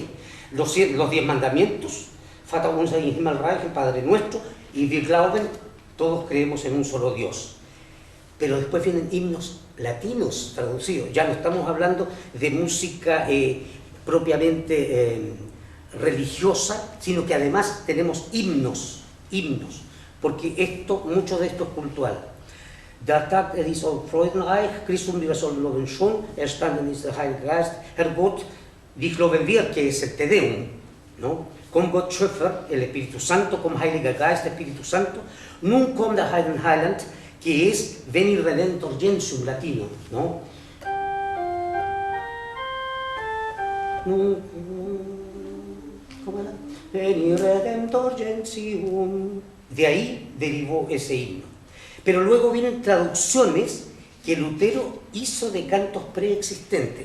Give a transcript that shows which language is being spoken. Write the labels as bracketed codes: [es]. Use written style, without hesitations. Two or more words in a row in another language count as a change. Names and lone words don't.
[es] Los 10 mandamientos, [de] Vater unser im Himmelreich, [es] el Padre Nuestro, y [de] Wir glauben, [es] todos creemos en un solo Dios. Pero después vienen himnos latinos traducidos. Ya no estamos hablando de música propiamente religiosa, sino que además tenemos himnos, porque mucho de esto es cultural. [de] Der Tag ist freudenreich, Christum wir sollen loben schon, erstanden ist der Heilige Geist, Herr Gott, dich loben wir, [es] que es el Te Deum, ¿no? [de] Komm Gott Schöpfer, [es] el Espíritu Santo, [de] komm Heiliger Geist, [es] el Espíritu Santo, [de] nun komm der Heiligen Heiland, [es] que es Veni Redentor Gentium, latino, ¿no? ¿Cómo era? Veni Redentor Gentium. De ahí derivó ese himno. Pero luego vienen traducciones que Lutero hizo de cantos preexistentes.